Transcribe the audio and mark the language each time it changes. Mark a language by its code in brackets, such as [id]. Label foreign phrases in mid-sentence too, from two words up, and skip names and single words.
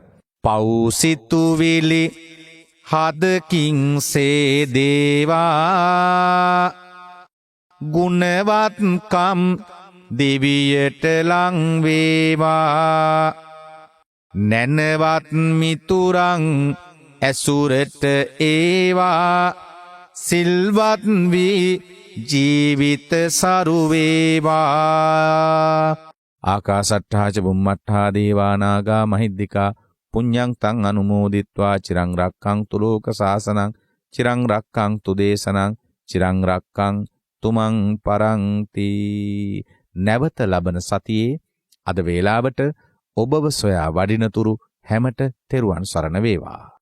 [si] පෞසිතුවිලි හදකින් සේදේවා, ගුණවත්කම් දෙවියට ලං වේවා. නැනවත් මිතුරන් ඇසුරට ඒවා, සිල්වත් වී ජීවිත සරු වේවා. [pi] ආකාසට්ඨා ච බුම්මට්ඨා දේවා නාග මහිද්దికා පුඤ්ඤං තං අනුමෝදිත්වා චිරං රක්ඛන්තු ලෝක සාසනං චිරං රක්ඛන්තු දේශනං චිරං රක්ඛන්තු මං පරන්ති. [si] නැවත ලබන සතියේ අද වේලාවට ඔබව සොයා වඩිනතුරු හැමට තෙරුවන් සරණ වේවා.